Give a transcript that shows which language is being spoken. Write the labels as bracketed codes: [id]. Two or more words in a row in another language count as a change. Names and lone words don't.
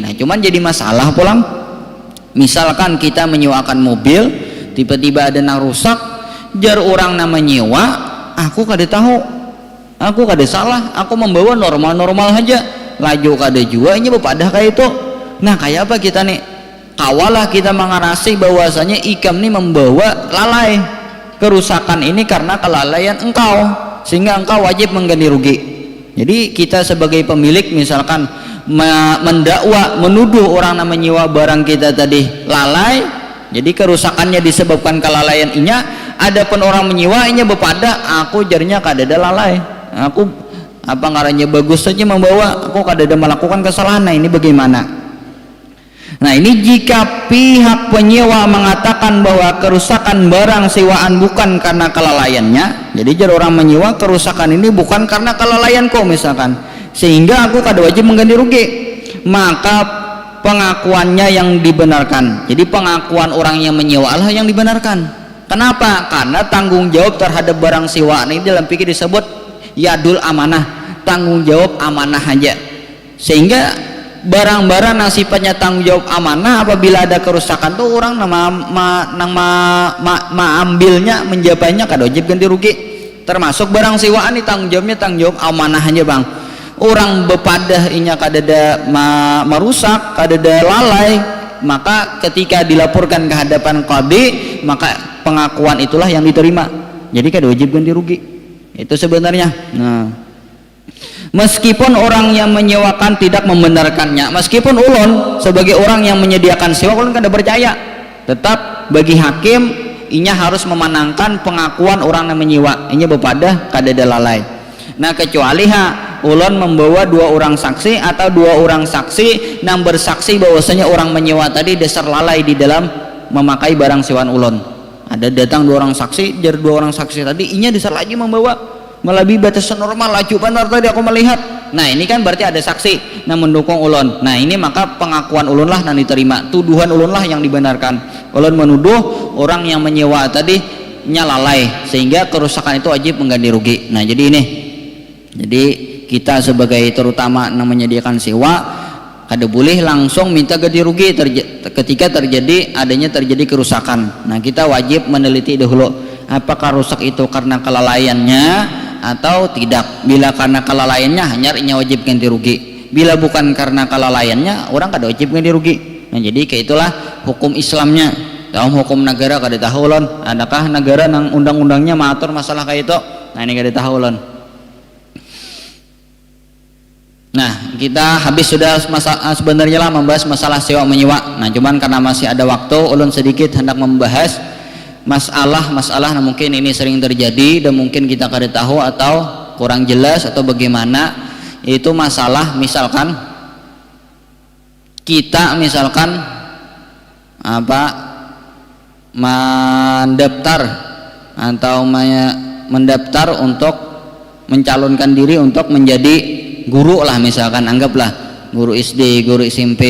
[id] Nah cuman jadi masalah pulang, misalkan kita menyewakan mobil, tiba-tiba ada yang rusak, jar orang nama nyewa, [bjn] aku kada tahu, aku kada salah, [id] aku membawa normal-normal aja, laju kada juga, ini bepadah kayak itu. [bjn] Nah kayak apa kita nih, kawalah kita mengarasi bahwasanya ikam nih membawa lalai, [id] kerusakan ini karena kelalaian engkau, sehingga engkau wajib mengganti rugi. Jadi kita sebagai pemilik misalkan mendakwa, menuduh orang yang menyewa barang kita tadi lalai, jadi kerusakannya disebabkan kelalaian inya. [bjn] Adapun orang menyewa inya bepada, aku jarnya kada ada lalai, aku apa ngarannya bagus saja membawa, aku kada ada melakukan kesalahan. [id] Nah ini bagaimana? Nah ini jika pihak penyewa mengatakan bahwa kerusakan barang sewaan bukan karena kelalaiannya, jadi jar orang menyewa kerusakan ini bukan karena kelalaianku misalkan, sehingga aku kada wajib mengganti rugi, maka pengakuannya yang dibenarkan. Jadi pengakuan orang yang menyewa lah yang dibenarkan. Kenapa? Karena tanggung jawab terhadap barang sewaan ini dalam fikih disebut [ar] yadul amanah, [id] tanggung jawab amanah aja. Sehingga barang-barang yang sifatnya tanggung jawab amanah, apabila ada kerusakan tuh orang ambilnya, menjabanya kada wajib ganti rugi. Termasuk barang sewaan ini tanggung jawabnya tanggung jawab amanah aja bang. [bjn] Orang bepadah inya kada ada merusak, kada ada lalai, [id] maka ketika dilaporkan ke hadapan qadhi, maka pengakuan itulah yang diterima. Jadi kada wajib ganti rugi. Itu sebenarnya. Nah, meskipun orang yang menyewakan tidak membenarkannya, meskipun ulun sebagai orang yang menyediakan sewa [bjn] ulun kada percaya, [id] tetap bagi hakim inya harus memenangkan pengakuan orang yang menyewa, inya bepadah kada ada lalai. Nah kecuali ulun membawa dua orang saksi atau dua orang saksi yang bersaksi bahwasanya orang menyewa tadi dasar lalai di dalam memakai barang sewaan ulun. Ada datang dua orang saksi, jar dua orang saksi tadi inya dasar lagi membawa melebihi batasan normal, laju benar tadi aku melihat. Nah ini kan berarti ada saksi yang mendukung ulun. Nah ini maka pengakuan ulun lah yang diterima, tuduhan ulun lah yang dibenarkan. Ulun menuduh orang yang menyewa tadi nya lalai, sehingga kerusakan itu wajib mengganti rugi. Nah jadi ini, jadi kita sebagai terutama yang menyediakan sewa kada boleh langsung minta ganti rugi ketika terjadi kerusakan. Nah kita wajib meneliti dahulu apakah rusak itu karena kelalaiannya atau tidak. Bila karena kelalaiannya hanya inya wajib ganti rugi, bila bukan karena kelalaiannya orang kada wajib ganti rugi. Nah jadi kayak itulah hukum Islamnya. Dalam hukum negara [bjn] kada tahu ulun, [id] adakah negara nang undang-undangnya mengatur masalah kayak itu? [bjn] Nah ini kada tahu ulun. [id] Nah kita habis sudah sebenarnya lah membahas masalah sewa menyewa. Nah cuman karena masih ada waktu, ulun sedikit hendak membahas masalah yang mungkin ini sering terjadi dan mungkin kita kada tahu atau kurang jelas atau bagaimana. Itu masalah misalkan kita mendaftar atau mendaftar untuk mencalonkan diri untuk menjadi guru lah, misalkan anggaplah guru SD, guru SMP.